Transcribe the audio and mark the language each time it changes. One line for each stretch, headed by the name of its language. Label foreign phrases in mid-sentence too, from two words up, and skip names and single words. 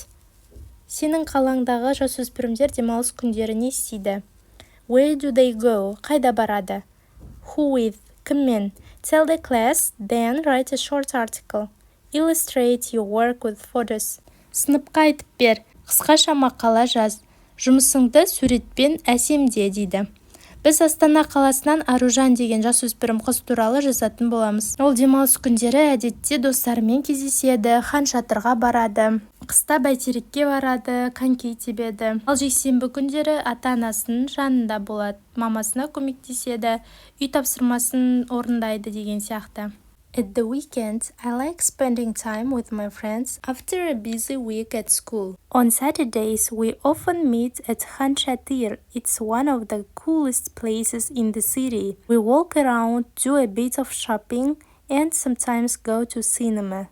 Kazakh: Сенің қалаңдағы жасөспірімдер демалыс күндері не істейді?
English: Where do they go?
Kazakh: Қайда барады?
English: Who with? Кіммен? Tell the class, then write a short article. Illustrate your work with photos.
Kazakh: Сыныпқа айтып бер, қысқаша мақала жаз. Жұмысыңды суретпен әсемде дейді. Біз Астана қаласынан Аружан деген жасөспірім қыз туралы жазатын боламыз. Ол демалыс күндері әдетте достарымен кездеседі, хан шатырға барады, қыста бәйтерекке барады, коньки тебеді. Ал жексенбі күндері ата-анасының жанында болады, мамасына көмектеседі, үй тапсырмасын орындайды деген сияқты.
English: At the weekend, I like spending time with my friends after a busy week at school. On Saturdays, we often meet at Khan Shatir. It's one of the coolest places in the city. We walk around, do a bit of shopping, and sometimes go to cinema.